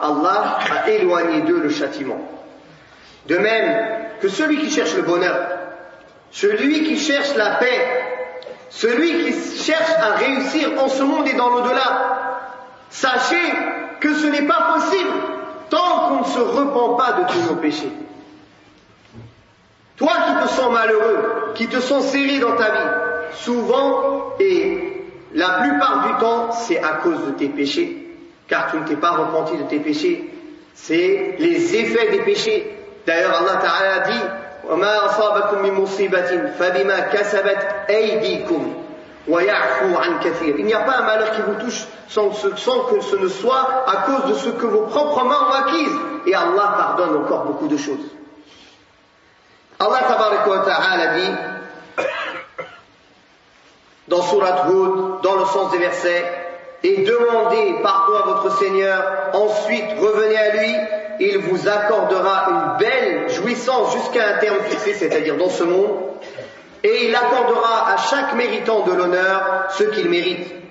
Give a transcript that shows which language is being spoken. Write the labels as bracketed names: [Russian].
[French] Allah a éloigné d'eux le châtiment. De même que celui qui cherche le bonheur, celui qui cherche la paix, celui qui cherche à réussir en ce monde et dans l'au-delà, sachez que ce n'est pas possible tant qu'on ne se repent pas de tous nos péchés. Toi qui te sens malheureux, qui te sens serré dans ta vie, souvent et la plupart du temps, c'est à cause de tes péchés, car tu ne t'es pas repenti de tes péchés. C'est les effets des péchés. D'ailleurs, Allah Ta'ala a dit: [Arabic] وَمَا أَصَابَكُمْ مِنْ مُصِيبَةٍ فَبِمَا كَسَبَتْ أَيْدِيكُمْ وَيَعْفُو عَنْ كَثِيرٍ. [French] Il n'y a pas un malheur qui vous touche sans que ce ne soit à cause de ce que vos propres mains ont acquis. Et Allah pardonne encore beaucoup de choses. Allah Ta'ala a dit dans Surat Hud, dans le sens des versets: et demandez pardon à votre Seigneur, ensuite revenez à lui, il vous accordera une belle jouissance jusqu'à un terme fixé, c'est-à-dire dans ce monde, et il accordera à chaque méritant de l'honneur ce qu'il mérite.